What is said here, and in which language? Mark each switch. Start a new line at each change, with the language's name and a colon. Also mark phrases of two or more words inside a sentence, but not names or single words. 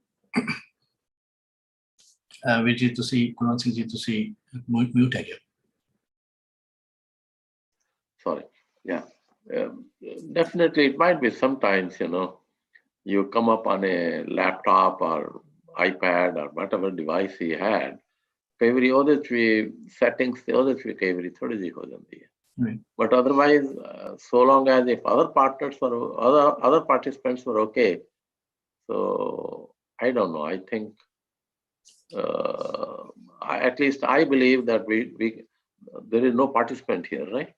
English: Vijay to see, Kunal Singh ji to see, mute again. Sorry. Yeah. Definitely, it might be sometimes, you come up on a laptop or iPad or whatever device he had,
Punjabi: ਕਈ ਵਾਰੀ ਉਹਦੇ ਚ ਵੀ settings ਤੇ ਉਹਦੇ ਚ ਵੀ ਕਈ ਵਾਰੀ ਥੋੜੀ ਜਿਹੀ ਹੋ ਜਾਂਦੀ ਹੈ.
English: But otherwise, so long as if other partners were other participants were okay, so I don't know. I think at least I believe that there is no participant here, right?